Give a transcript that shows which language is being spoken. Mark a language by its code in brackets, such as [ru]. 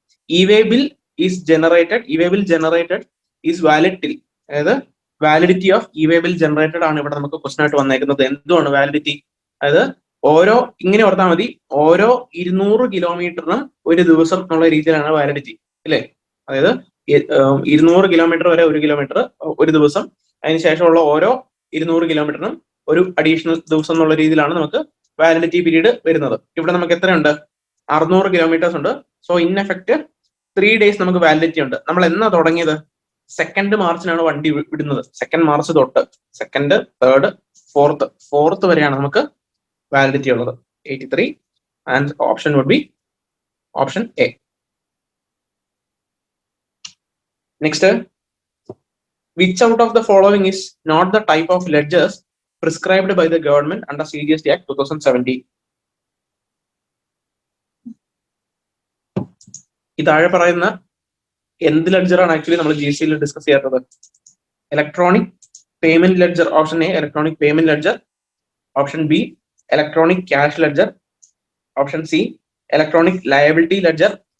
[en] E-way bill is generated is valid till. [ml] അതായത് validity of E-way bill generated ആണ് ഇവിടെ നമുക്ക് ക്വസ്റ്റൻ ആയിട്ട് വന്നേക്കുന്നത്. എന്തുമാണ് വാലിഡിറ്റി? അതായത് ഓരോ, ഇങ്ങനെ ഓർത്താൽ മതി, ഓരോ 200 കിലോമീറ്ററിനും ഒരു ദിവസം എന്നുള്ള രീതിയിലാണ് വാലിഡിറ്റി അല്ലേ? അതായത് 200 കിലോമീറ്റർ വരെ 1 കിലോമീറ്റർ ഒരു ദിവസം, അതിനുശേഷമുള്ള ഓരോ 200 കിലോമീറ്ററിനും ഒരു അഡീഷണൽ ദിവസം എന്നുള്ള രീതിയിലാണ് നമുക്ക് വാലിഡിറ്റി പീരീഡ് വരുന്നത്. ഇവിടെ നമുക്ക് എത്രയുണ്ട്? 600 കിലോമീറ്റേഴ്സ് ഉണ്ട്. [en] so in effect [ml] 3 days നമുക്ക് വാലിഡിറ്റി ഉണ്ട്. നമ്മൾ എന്നാ തുടങ്ങിയത്? 2nd മാർച്ചിനാണ് വണ്ടി വിടുന്നത്. 2nd മാർച്ച് തൊട്ട് 2nd, 3rd, 4th വരെയാണ് നമുക്ക് വാലിഡിറ്റി ഉള്ളത്. [en] 83 and option would be option A. Next, which out of the following is not the type of ledgers prescribed by the government under CGST Act 2017? [ml] ഈ താഴെ പറയുന്ന എന്ത് ലെഡ്ജറാണ് actually നമ്മൾ GST discuss ചെയ്യാത്തത്? [en] Electronic payment ledger. Option A electronic payment ledger. Option B electronic cash ledger. Option C electronic liability ledger.